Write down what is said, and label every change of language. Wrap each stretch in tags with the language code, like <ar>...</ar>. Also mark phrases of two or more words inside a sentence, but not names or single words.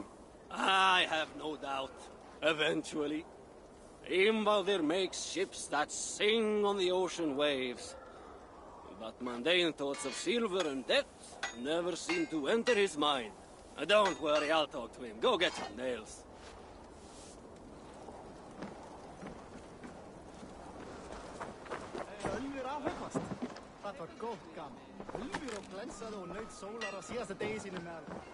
<en>I have no doubt. Eventually. Imvaldir makes ships that sing on the ocean waves. But mundane thoughts of silver and debt never seem to enter his mind. Don't worry, I'll talk to him. Go get some nails.</en> <is>Það var gott gaman. Ulfur og glensaði og naut sólar á síðasta degi sínum með.</is>